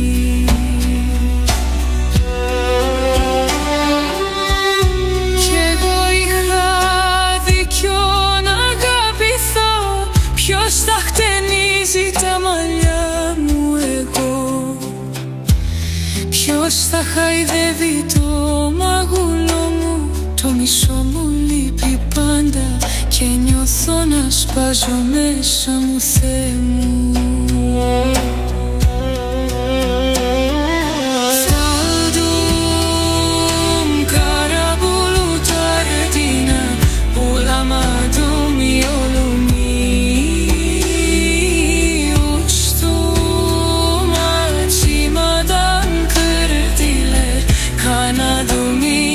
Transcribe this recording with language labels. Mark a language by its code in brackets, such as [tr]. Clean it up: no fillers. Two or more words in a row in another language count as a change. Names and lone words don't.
[el] Κι εγώ είχα δίκιο να αγαπηθώ, ποιος τα χτενίζει τα μαλλιά μου εγώ, ποιος τα χαϊδεύει το μαγούλο μου. Το μισό μου λείπει πάντα και νιώθω να σπάζω μέσα μου, Θεέ μου. [tr] Saldım kara bulutlar ardına, bulamadım yolumu. Uçtum açmadan kırdılar kanadımı.